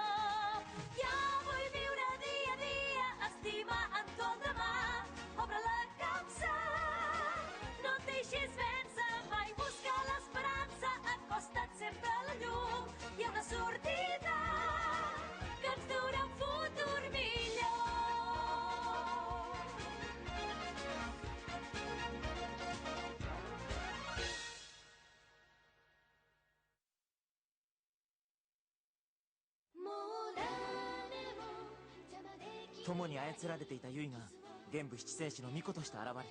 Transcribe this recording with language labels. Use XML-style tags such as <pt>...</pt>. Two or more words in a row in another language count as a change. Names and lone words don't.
<ca>Jo vull viure dia a dia, estimar en tot demà. Obre la capsa, no et deixis vèncer mai, busca l'esperança, acosta't sempre a la llum. Hi ha una sortida que ens durà un futur millor.</ca> <ja>友に操られていたユイが玄武七聖子の巫女として現れた。</ja>